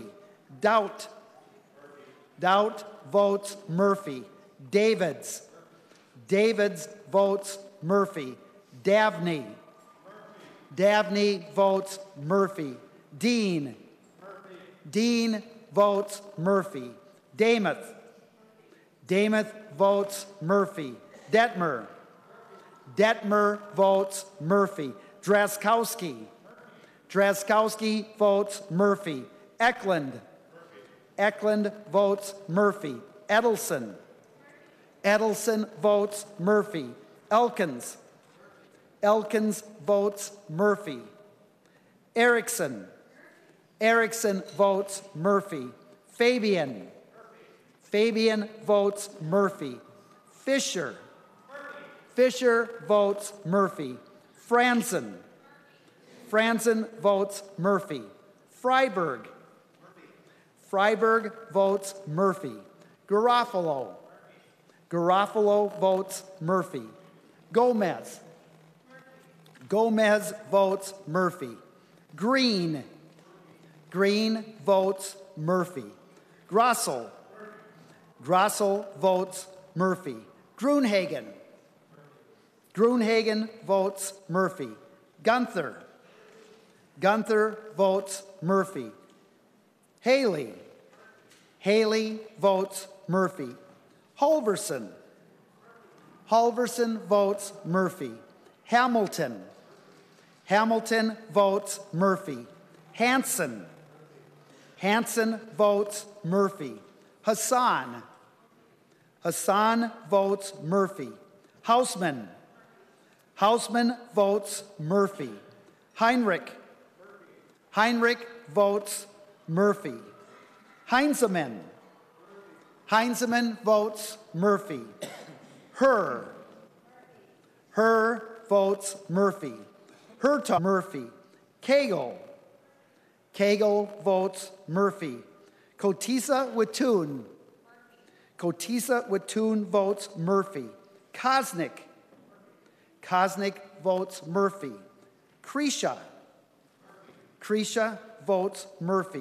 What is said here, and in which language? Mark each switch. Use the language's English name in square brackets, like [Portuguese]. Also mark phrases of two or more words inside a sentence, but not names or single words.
[English] Doubt. Doubt votes Murphy. Davids. Davids votes Murphy. Dabney. Dabney votes Murphy. Dean. Dean votes Murphy. Demuth. Demuth votes Murphy. Detmer. Detmer votes Murphy. Draskowski. Draskowski votes Murphy. Eklund. Eklund votes Murphy. Edelson. Edelson votes Murphy. Elkins. Elkins votes Murphy. Erickson. Erickson votes Murphy. Fabian. Fabian votes Murphy. Fisher. Fisher votes Murphy. Franzen. Franzen votes Murphy. Freiberg. Freiberg votes Murphy. Garofalo. Garofalo votes Murphy. Gomez. Gomez votes Murphy. Green. Green votes Murphy. Grossel. Grossel votes Murphy. Grunhagen. Grunhagen votes Murphy. Gunther. Gunther votes Murphy. Haley. Haley votes Murphy. Halverson. Halverson votes Murphy. Hamilton. Hamilton votes Murphy. Hanson. Hanson votes Murphy. Hassan. Hassan votes Murphy. Hausman. Hausman votes Murphy. Heinrich. Heinrich votes Murphy. Heinzeman. Heinzeman votes Murphy. Her. Her votes Murphy. Herta Murphy. Cagle. Cagle votes Murphy. Kotisa Watoon. Kotisa Watoon votes Murphy. Kosnick. Kosnick votes Murphy. Krisha. Krisha votes Murphy.